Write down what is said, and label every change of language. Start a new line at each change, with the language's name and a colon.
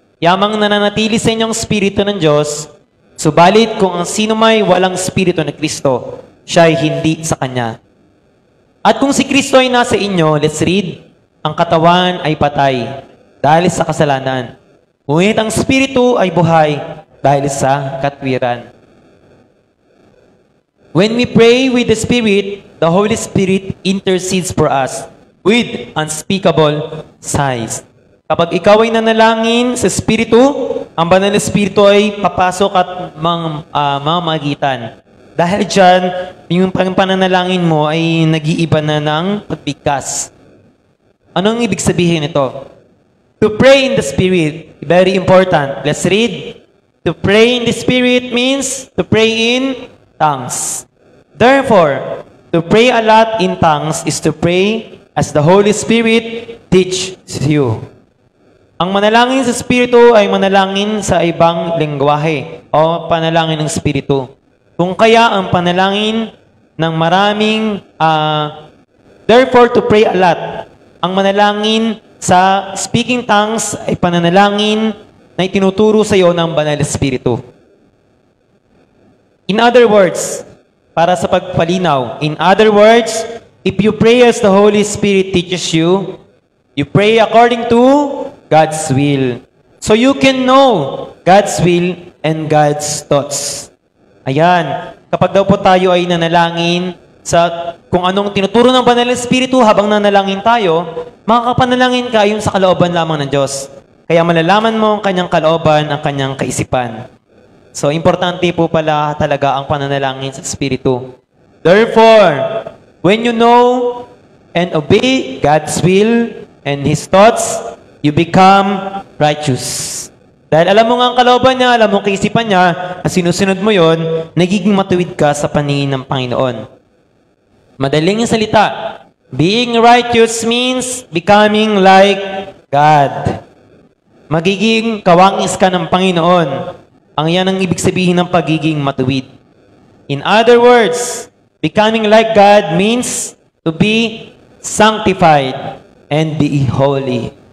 Filipino: Yamang nananatili sa inyong Espiritu ng Diyos, subalit kung ang sino may walang Espiritu ng Kristo, siya ay hindi sa Kanya. At kung si Kristo ay nasa inyo, let's read, ang katawan ay patay. dahil sa kasalanan. Ngunit ang Espiritu ay buhay dahil sa katwiran.
English: When we pray with the Spirit, the Holy Spirit intercedes for us with unspeakable sighs.
Filipino: Kapag ikaw ay nanalangin sa Espiritu, ang Banal na Espiritu ay papasok at mamagitan. Dahil dyan, yung pananalangin mo ay nag-iiba na ng pagbigkas. Anong ibig sabihin ito?
English: To pray in the Spirit, very important. Let's read. To pray in the Spirit means to pray in tongues. Therefore, to pray a lot in tongues is to pray as the Holy Spirit teaches you.
Filipino: Ang manalangin sa Espiritu ay manalangin sa ibang lengguwahe o panalangin ng Espiritu. Kung kaya ang panalangin ng maraming,
English: therefore to pray a lot,
Filipino: ang manalangin sa speaking tongues ay pananalangin na itinuturo sa iyo ng Banal na Espiritu.
English: In other words,
Filipino: para sa pagpalinaw,
English: in other words, if you pray as the Holy Spirit teaches you, you pray according to God's will. So you can know God's will and God's thoughts.
Filipino: Ayan, kapag daw po tayo ay nanalangin sa kung anong tinuturo ng Banal na Espiritu habang nanalangin tayo, makakapanalangin ka ayon sa kalooban lamang ng Diyos. Kaya malalaman mo ang kanyang kalooban, ang kanyang kaisipan. So, importante po pala talaga ang pananalangin sa Espiritu.
English: Therefore, when you know and obey God's will and His thoughts, you become righteous.
Filipino: Dahil alam mo nga ang kalooban niya, alam mo ang kaisipan niya, at sinusunod mo yon, nagiging matuwid ka sa paningin ng Panginoon. Madaling yung salita,
English: being righteous means becoming like God.
Filipino: Magiging kawangis ka ng Panginoon. Ang yan ang ibig sabihin ng pagiging matuwid.
English: In other words, becoming like God means to be sanctified and be holy.